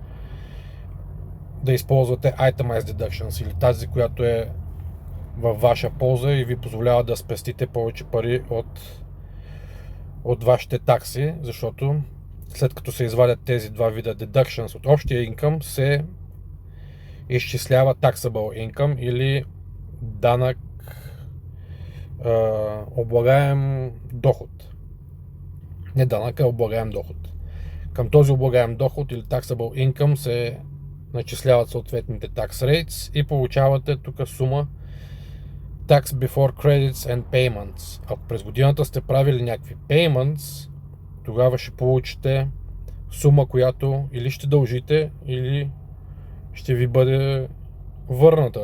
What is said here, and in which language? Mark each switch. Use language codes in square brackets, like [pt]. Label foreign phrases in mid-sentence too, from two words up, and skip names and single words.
[bg] да използвате [en] Itemized Deductions [bg] или тази, която е във ваша полза и ви позволява да спестите повече пари от вашите такси, защото след като се извадят тези два вида deductions от общия income, се изчислява [en] taxable income [bg] или данък облагаем доход. Не данък, а облагаем доход. Към този облагаем доход или [en] taxable income [bg] се начисляват съответните [en] tax rates [bg] и получавате тук сума [en] Tax Before Credits and Payments. [bg] Ако през годината сте правили някакви payments, тогава ще получите сума, която или ще дължите, или ще ви бъде върната.